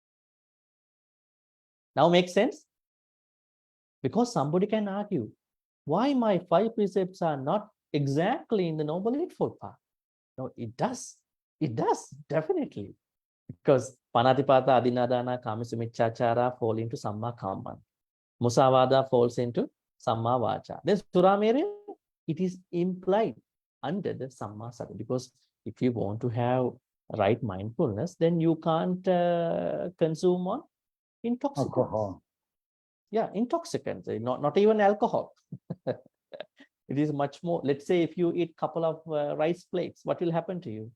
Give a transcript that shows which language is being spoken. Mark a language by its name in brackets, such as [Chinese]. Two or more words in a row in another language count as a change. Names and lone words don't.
[English] Now makes sense? Because somebody can argue, why my 5 precepts are not exactly in the Noble Eightfold Path? No, it does. It does, definitely. Because [Pali] Panatipata, Adinadana, Kamisumichachara [English] fall into sammākammanta. Musavada falls into [Pali] samma vacha. [English] Then [Pali] Sura Mereya, [English] it is implied under the [Pali] samma sati. [English] Because if you want to have right mindfulness, then you can't consume on intoxicants. Alcohol. Yeah, intoxicants, not even alcohol. It is much more. Let's say if you eat couple of rice plates, what will happen to you?